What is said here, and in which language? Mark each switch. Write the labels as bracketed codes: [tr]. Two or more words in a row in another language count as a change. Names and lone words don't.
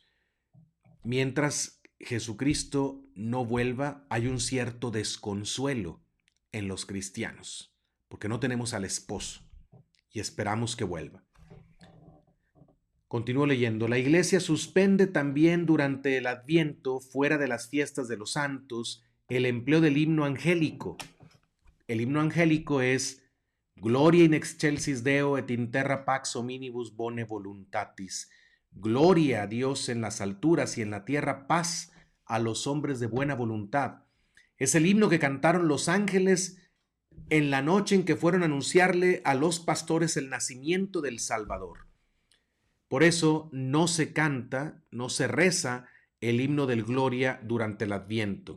[es] Mientras Jesucristo no vuelva, hay un cierto desconsuelo en los cristianos, porque no tenemos al esposo y esperamos que vuelva. Continúo leyendo. La iglesia suspende también durante el Adviento, fuera de las fiestas de los santos, el empleo del himno angélico. El himno angélico es [la] Gloria in excelsis Deo et in terra pax hominibus bone voluntatis. [es] Gloria a Dios en las alturas y en la tierra paz a los hombres de buena voluntad. Es el himno que cantaron los ángeles en la noche en que fueron a anunciarle a los pastores el nacimiento del Salvador. Por eso no se canta, no se reza el himno del Gloria durante el Adviento.